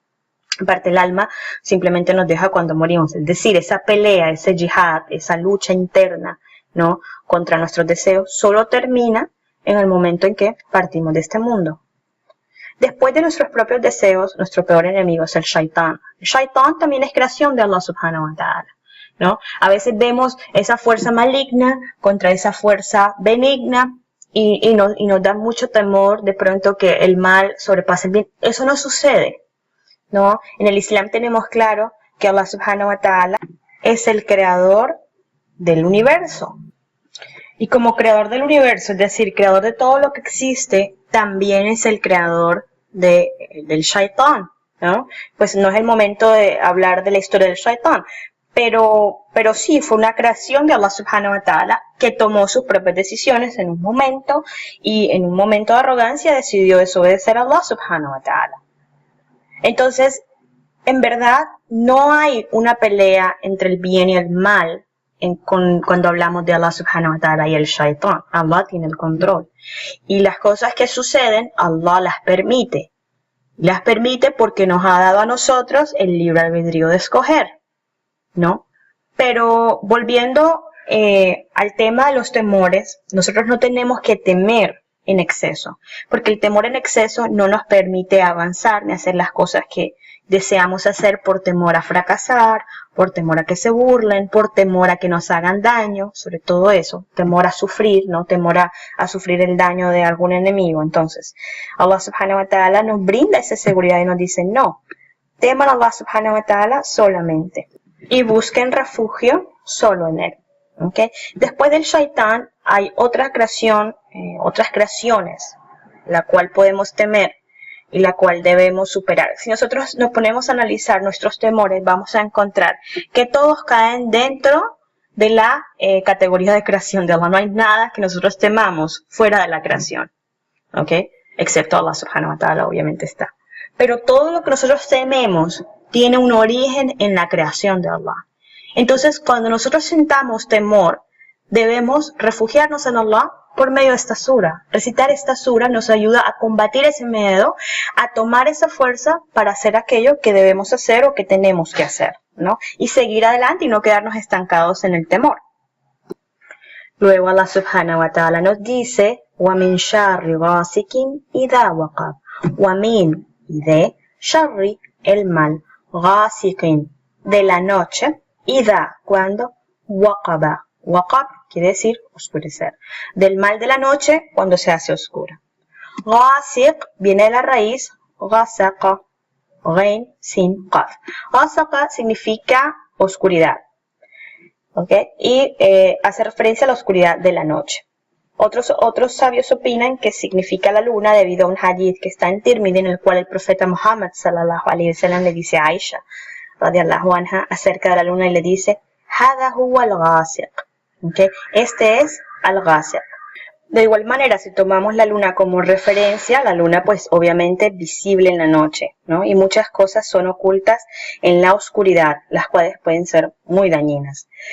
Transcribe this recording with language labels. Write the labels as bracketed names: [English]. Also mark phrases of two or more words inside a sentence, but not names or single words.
[Spanish] Aparte, el alma simplemente nos deja cuando morimos. Es decir, esa pelea, ese jihad, esa lucha interna, ¿no? Contra nuestros deseos, solo termina en el momento en que partimos de este mundo. Después de nuestros propios deseos, nuestro peor enemigo es el shaitán. El shaitán también es creación de Allah [Arabic] سبحانه وتعالى, [Spanish] ¿no? A veces vemos esa fuerza maligna contra esa fuerza benigna y nos da mucho temor de pronto que el mal sobrepase el bien. Eso no sucede, ¿no? En el Islam tenemos claro que Allah [Arabic] سبحانه وتعالى [Spanish] es el creador del universo. Y como creador del universo, es decir, creador de todo lo que existe, también es el creador del shaitán, ¿no? Pues no es el momento de hablar de la historia del shaitán, pero sí, fue una creación de Allah [Arabic] سبحانه وتعالى [Spanish] que tomó sus propias decisiones en un momento y en un momento de arrogancia decidió desobedecer a Allah [Arabic] سبحانه وتعالى. [Spanish] Entonces, en verdad, no hay una pelea entre el bien y el mal cuando hablamos de Allah [Arabic] سبحانه وتعالى [Spanish] y el shaitán. Allah tiene el control. Y las cosas que suceden, Allah las permite. Las permite porque nos ha dado a nosotros el libre albedrío de escoger, ¿no? Pero volviendo al tema de los temores, nosotros no tenemos que temer en exceso, porque el temor en exceso no nos permite avanzar ni hacer las cosas que deseamos hacer por temor a fracasar, por temor a que se burlen, por temor a que nos hagan daño, sobre todo eso, temor a sufrir, ¿no? Temor a sufrir el daño de algún enemigo. Entonces, Allah [Arabic] سبحانه وتعالى [Spanish] nos brinda esa seguridad y nos dice, no, teman a Allah [Arabic] سبحانه وتعالى [Spanish] solamente y busquen refugio solo en él. ¿Okay? Después del shaitán hay otra creación, otras creaciones, la cual podemos temer y la cual debemos superar. Si nosotros nos ponemos a analizar nuestros temores, vamos a encontrar que todos caen dentro de la categoría de creación de Allah. No hay nada que nosotros temamos fuera de la creación, ¿ok? Excepto Allah [Arabic] سبحانه وتعالى, [Spanish] obviamente está. Pero todo lo que nosotros tememos tiene un origen en la creación de Allah. Entonces, cuando nosotros sintamos temor, debemos refugiarnos en Allah por medio de esta sura. Recitar esta sura nos ayuda a combatir ese miedo, a tomar esa fuerza para hacer aquello que debemos hacer o que tenemos que hacer, ¿no? Y seguir adelante y no quedarnos estancados en el temor. Luego Allah [Arabic] سبحانه وتعالى [Spanish] nos dice, [Arabic] وَمِن شَرِّ غَاسِقٍ إِذَا وَقَبَ وَمِن [Spanish] y de sharri, el mal, [Arabic] غَاسِقٍ, [Spanish] de la noche, إِذَا, cuando, وَقَبَ, waqab quiere decir oscurecer, del mal de la noche cuando se hace oscura. Ghasiq viene de la raíz ghasaqa, [Arabic] غين سين قاف. [Spanish] Ghasaqa significa oscuridad, ¿ok? Y hace referencia a la oscuridad de la noche. Otros sabios opinan que significa la luna debido a un hadith que está en Tirmidhi, en el cual el profeta Muhammad [Arabic] صلى الله عليه وسلم [Spanish] le dice a Aisha [Arabic] رضي الله عنها [Spanish] acerca de la luna y le dice [Arabic] هذا هو الغاسق, [Spanish] ¿okay? Este es al-ghasiq. De igual manera, si tomamos la luna como referencia, la luna pues obviamente es visible en la noche, ¿no? Y muchas cosas son ocultas en la oscuridad, las cuales pueden ser muy dañinas.